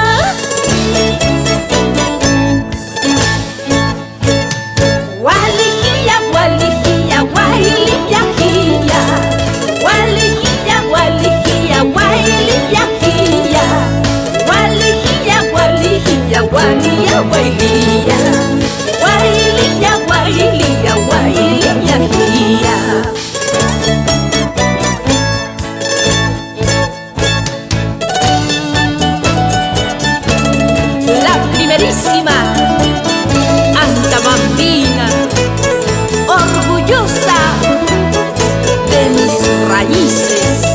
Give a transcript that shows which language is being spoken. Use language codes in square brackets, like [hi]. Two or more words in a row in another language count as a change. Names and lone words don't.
[es] Gualijilla, gualijilla, guailillajilla. Gualijilla, gualijilla, guailillajilla. Gualijilla, gualijilla, gualilla, guaililla. Guaililla, guaililla, guailillajilla. La primerísima Anta Bambina, orgullosa de mis raíces.